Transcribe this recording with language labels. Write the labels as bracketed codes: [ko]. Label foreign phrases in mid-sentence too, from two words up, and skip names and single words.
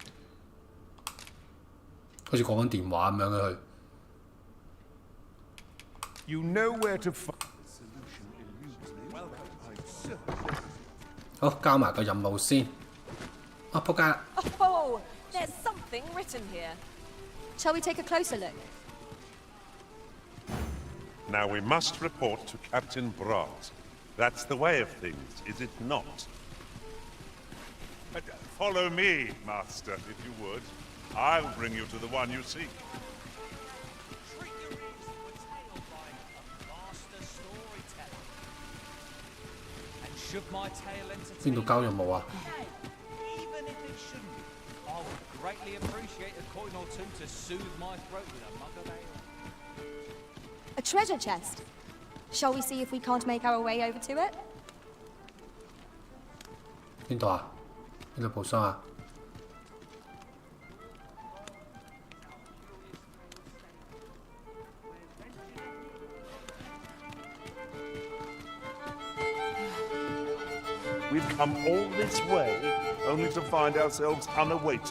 [yue] 好似講緊電話咁樣嘅佢。 [en] You know where to find. [yue] 好，交埋個任務先。啊，仆街啦！ [en] Oh, there's something written here. Shall we take a closer look? Now we must report to Captain Bratt. That's the way of things, is it not? Follow me, Master, if you would. I'll bring you to the one you seek. [yue] 邊度交任務啊？ [en] A treasure chest. Shall we see if we can't make our way over to it? [yue] 邊度啊？邊度部箱啊？ [en] We've come all this way, only to find ourselves unawaited.